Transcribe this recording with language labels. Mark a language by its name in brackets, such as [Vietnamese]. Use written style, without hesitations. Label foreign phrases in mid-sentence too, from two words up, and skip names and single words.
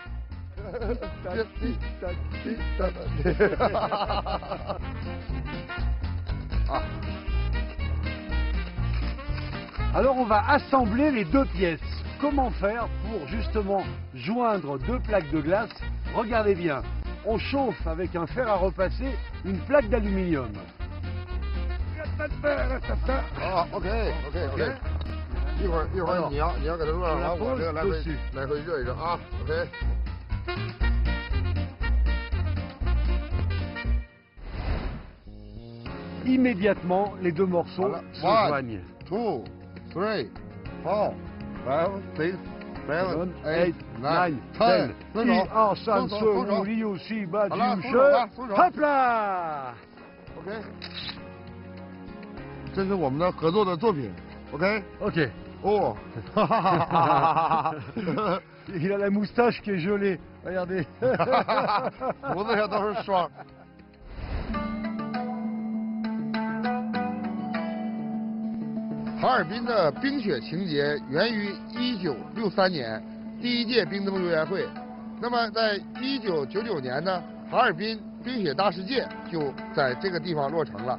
[French] Alors on va assembler les deux pièces. Comment faire pour justement joindre deux plaques de glace? Regardez bien, on chauffe avec un fer à repasser une plaque d'aluminium. Ah, OK. [Chinese] 一会儿你要给它热上，然后我这个来回热一热啊 ，OK。 [French] Immédiatement, les deux morceaux se joignent. 2, 3, 4, 5, 6, 7, 8, 9, 10. 1, 2, 3, 4, 5, 6, 7, 8, 9, 10. Hop là! [Chinese] OK。这是我们的合作的作品 ，OK。 OK。哦， [French] Il a la moustache qui est gelée. Regardez. [Chinese] 胡子上都是霜。哈尔滨的冰雪情节源于1963年第一届冰灯游园会。那么在1999年呢，哈尔滨冰雪大世界就在这个地方落成了。